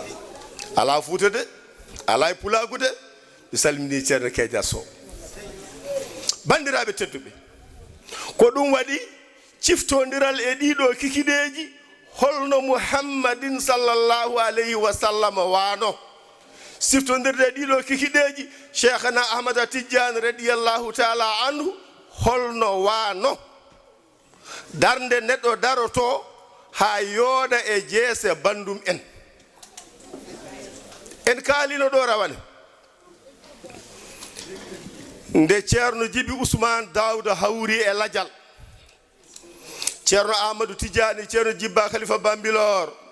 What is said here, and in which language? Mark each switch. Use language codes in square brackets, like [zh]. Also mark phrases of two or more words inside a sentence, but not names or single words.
[ff] ala Fuuta de ala e Pulagu de mi salmini ceerno Kedia Sow bandiraɓe tedduɓe ko ɗum waɗi ciftodiral e ɗiɗo kikiɗeji holno muhammadin [ar] صلى الله عليه وسلم [ff] wano siftodirde e ɗiɗo kikiɗeji cheikhana ahmada tidiane [ar] رضي الله تعالى عنه [ff] holno wano darde neɗɗo daroto ha yooɗa e jeese bandum en kaalino ɗo rawane nde ceerno Djiby Ousmane Daouda hawri e ladial ceerno Amadou Tidiane ceerno Djibba Khalifa Bambilor